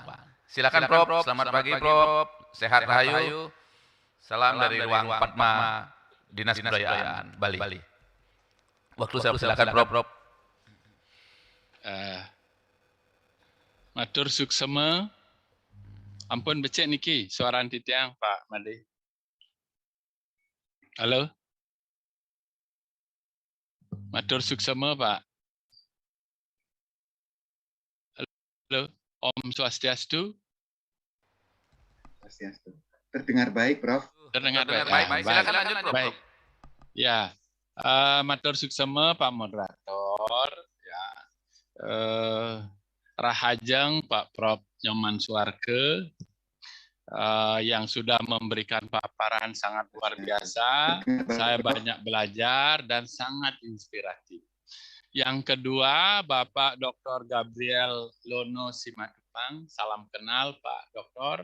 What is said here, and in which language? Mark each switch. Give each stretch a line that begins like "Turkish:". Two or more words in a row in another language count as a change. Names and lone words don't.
Indonesian: Silakan Prof, selamat pagi Prof, sehat rahayu. Salam dari ruang Padma Dinas Kebudayaan Bali. Waktu saya silakan Prof.
Balinese: Matur suksema. Ampun becek niki suara titiang Pak Made. Halo. Matur suksema Pak. Halo. Om Swastiastu. Swastiastu.
Indonesian: Terdengar baik, Prof. Terdengar baik. Silakan lanjut Prof. Baik. Ya.
Balinese: Matur suksema Pak Moderator. Ya. Rahajeng Pak Prof.
Indonesian: Nyoman Suarke yang sudah memberikan paparan sangat luar biasa. Saya banyak belajar dan sangat inspiratif. Yang kedua, Bapak Dr. Gabriel Lono Simatupang, salam kenal Pak Doktor.